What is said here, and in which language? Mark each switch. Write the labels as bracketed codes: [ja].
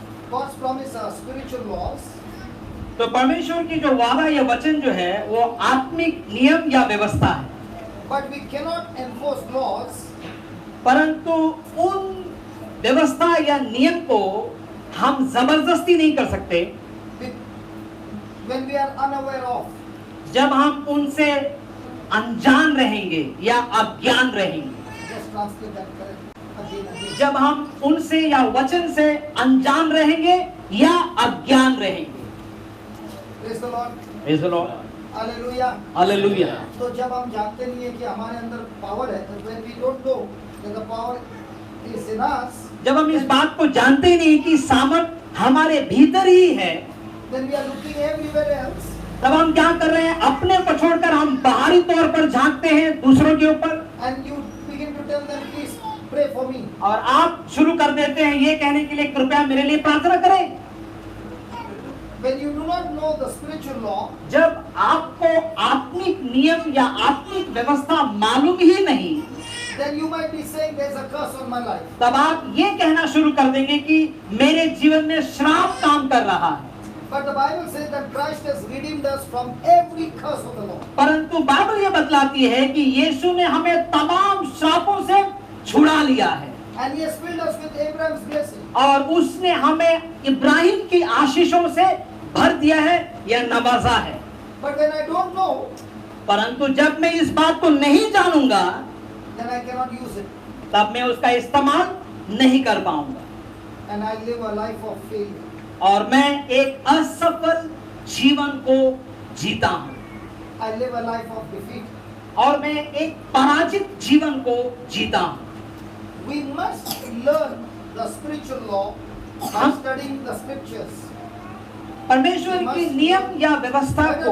[en] God's promise are spiritual laws. [hi] तो परमेश्वर की जो वादा या वचन जो है वो आत्मिक नियम या व्यवस्था है। [en] But we cannot enforce laws [hi] परंतु उन व्यवस्था या नियम को हम जबरदस्ती नहीं कर सकते [en] when we are unaware of. [hi] जब हम उनसे अनजान रहेंगे या अज्ञान रहेंगे। [en] Just translate that correct. Again. [hi] जब हम उनसे या वचन से अनजान रहेंगे या अज्ञान रहेंगे। [en] Praise the Lord. Praise the Lord. Hallelujah. Hallelujah. [hi] तो जब हम जानते नहीं है कि हमारे अंदर पावर है, [en] when we don't know that the power is in us, [hi] जब हम इस बात को जानते ही नहीं कि सामर्थ हमारे भीतर ही है, [en] then we are looking everywhere else. [hi] तब हम क्या कर रहे हैं? अपने को छोड़कर हम बाहरी तौर पर झांकते हैं दूसरों के ऊपर, [en] And you begin to tell them, please pray for me. [hi] और आप शुरू कर देते हैं ये कहने के लिए कृपया मेरे लिए प्रार्थना करें। [en] When you do not know the spiritual law, [hi] जब आपको आत्मिक नियम या आत्मिक व्यवस्था मालूम ही नहीं, [en] then you might be saying there's a curse on my life. [hi] तब आप ये कहना शुरू कर देंगे कि मेरे जीवन में श्राप काम कर रहा है। [en] But the Bible says that Christ has redeemed us from every curse of the law. [hi] परंतु बाइबल ये बतलाती है कि यीशु ने हमें तमाम श्रापों से छुड़ा लिया है [en] And he has filled us with Abraham's blessing. [hi] और उसने हमें इब्राहिम की आशीषों से भर दिया है या नवाजा है। [en] But when I don't know, [hi] परंतु जब मैं इस बात को नहीं जानूंगा [en] then I cannot use it. [hi] तब मैं उसका इस्तेमाल नहीं कर पाऊंगा [en] And I live a life of failure. [hi] और मैं एक असफल जीवन को जीता हूं [en] I live a life of defeat. [hi] और मैं एक पराजित जीवन को जीता हूं। [en] We must learn the spiritual law by studying the scriptures. [hi] परमेश्वर की नियम या व्यवस्था को